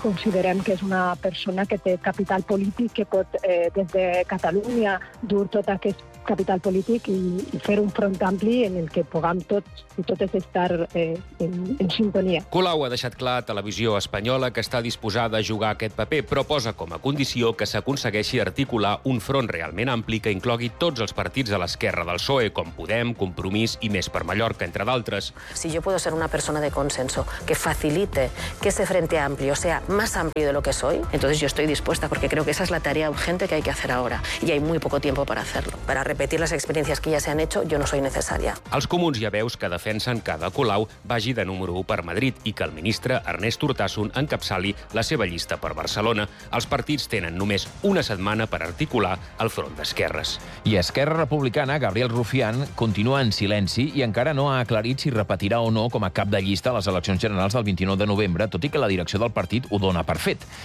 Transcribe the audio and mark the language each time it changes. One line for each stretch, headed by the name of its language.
Catalan: Considerem que és una persona que té capital polític, que pot des de Catalunya dur tot aquest capital polític i fer un Front Ampli en el que puguem tots i totes estar en sintonia. Colau ha deixat clar a Televisió Espanyola que està disposada a jugar aquest paper, però posa com a condició que s'aconsegueixi articular un front realment ampli que inclogui tots els partits de l'esquerra del PSOE, com Podem, Compromís i Més per Mallorca, entre d'altres.
Spanish: Si yo puedo ser una persona de consenso que facilite que ese frente amplio sea más amplio de lo que soy, entonces yo estoy dispuesta, porque creo que esa es la tarea urgente que hay que hacer ahora y hay muy poco tiempo para hacerlo. Para repetir las experiencias que ya se han hecho, yo no soy necesaria.
Catalan: Els Comuns ja veus que defensen que Ada Colau vagi de número 1 per Madrid i que el ministre Ernest Urtasun encapçali la seva llista per Barcelona. Els partits tenen només una setmana per articular el front d'esquerres. I Esquerra Republicana, Gabriel Rufián, continua en silenci i encara no ha aclarit si repetirà o no com a cap de llista a les eleccions generals del 29 de novembre, tot i que la direcció del partit ho dona per fet.